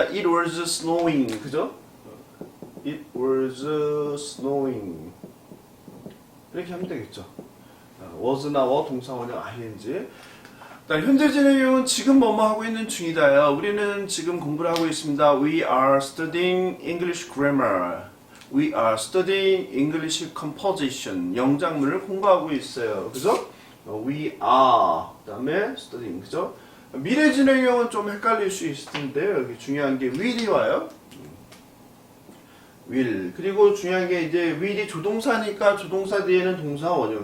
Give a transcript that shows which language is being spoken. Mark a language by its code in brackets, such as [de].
[en] It was snowing. [ko] 그죠? [en] It was snowing. [ko] 이렇게 하면 되겠죠. was나 were 동사 원형 ing. 현재 진행형은 지금 뭐뭐 하고 있는 중이다요. 우리는 지금 공부를 하고 있습니다. [en] We are studying English grammar. We are studying English composition. [ko] 영작문을 공부하고 있어요. 그죠? [en] We are. [ko] 그 다음에 studying. 그죠? 미래 진행형은 좀 헷갈릴 수 있을 텐데요. 여기 중요한 게 will이 와요. [en] will. [ko] 그리고 중요한 게 이제 will이 조동사니까 조동사 뒤에는 동사 원형.